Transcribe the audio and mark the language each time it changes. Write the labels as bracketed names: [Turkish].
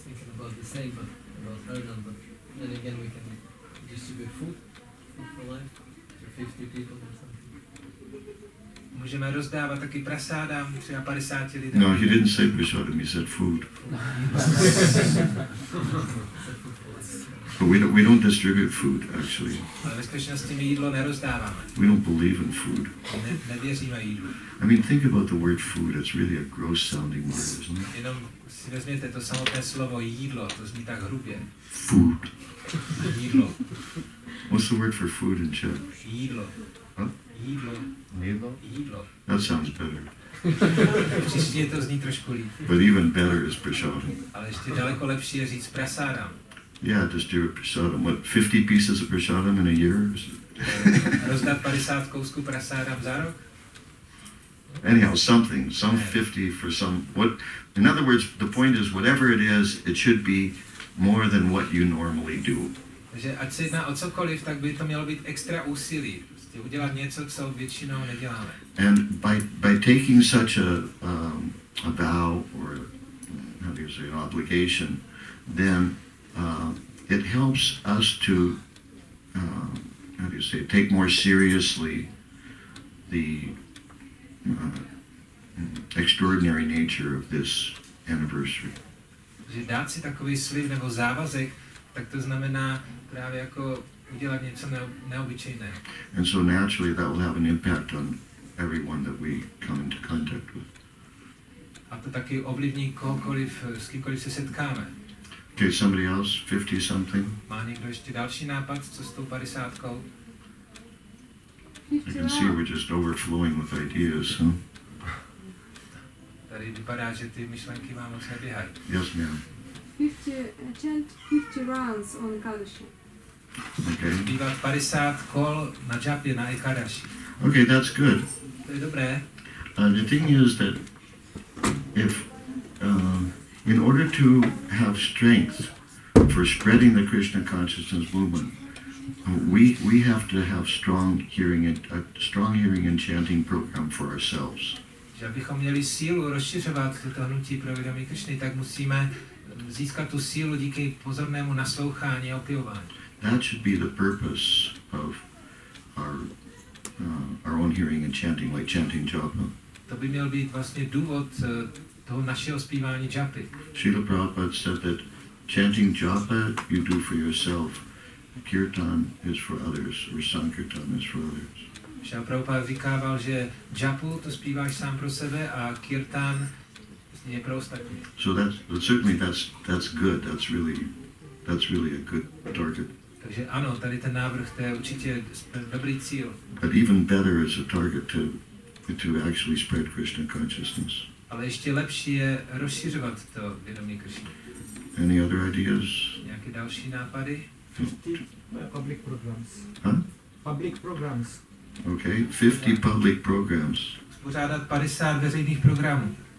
[English] thinking about the same, but about harinam, but then again we can distribute food for life to 50 people or something. [Czech] Můžeme rozdávat taky prasádám třeba 50 lidem. [English] No, he didn't say prasadam, he said food. But we don't distribute food, actually. [Czech] Ale ve skutečnosti my jídlo nerozdáváme. [English] We don't believe in food. [Czech] Nevěříme jídlu. [English] I mean, think about the word food. It's really a gross sounding word, isn't it? [Czech] Jenom si vezměte to samotné slovo jídlo, to zní tak hrubě. [English] Food. [Czech] Jídlo. [English] What's the word for food in Czech? [Czech] Jídlo. Huh? Jídlo. Jídlo. [English] That sounds better. [Czech] V češtině to zní trošku líp. [English] But even better is prasadam. [Czech] Ale ještě daleko lepší je říct prasádám. [English] Yeah, distribute prasadam. What, 50 pieces of prasadam in a year? [Czech] Rozdat 50 kousků prasádám za rok? [English] Anyhow, some 50 for some. In other words, the point is, whatever it is, it should be more than what you normally do. [Czech] Takže ať se jedná o cokoliv, tak by to mělo být extra úsilí. Prostě udělat něco, co většinou neděláme. [English] And by taking such a vow, or how do you say, an obligation, then it helps us to, how do you say, take more seriously the extraordinary nature of this anniversary. [Czech] Že dát si takový slib nebo závazek, tak to znamená právě jako udělat něco neobyčejného. [English] And so naturally that will have an impact on everyone that we come into contact with. [Czech] A to taky ovlivní kohokoliv, s kýmkoliv se setkáme. [English] Okay, somebody else, 50 something? [Czech] Má někdo ještě další nápad, co s tou 50-kou? [English] I can see we're just overflowing with ideas, huh? [Czech] Tady vypadá, že ty myšlenky vám moc neběhají. [English] Yes, ma'am. 50 rounds on Kalashi. Okay. [Czech] Bývat 50 kol na džapě, na ekadashi. [English] Okay, that's good. [Czech] To je dobré. [English] The thing is that if, in order to have strength for spreading the Krishna consciousness movement, we have to have strong hearing and chanting program for ourselves. [Czech] Že abychom měli sílu rozšiřovat toto hnutí pro vědomí Krishny, tak musíme získat tu sílu díky pozornému naslouchání a opěvování. [English] That should be the purpose of our own hearing and chanting, like chanting japa. [Czech] To by měl být vlastně důvod toho našeho zpívání japy. [English] Srila Prabhupada said that chanting japa you do for yourself, kirtan is for others, or sankirtan is for others. [Czech] Srila Prabhupada říkával, že japu to zpíváš sám pro sebe a kirtan je pro ostatní. [English] So certainly that's good. That's really a good target. [Czech] Takže ano, tady ten návrh, to je určitě dobrý cíl. [English] But even better is a target to actually spread Krishna consciousness. [Czech] Ale ještě lepší je rozšiřovat to vědomí Krishny. [English] Any other ideas? [Czech] Nějaké další nápady? [English] 50 public programs. Huh? Public programs. Okay, 50 public programs. [Czech] Uspořádat 50 veřejných programů.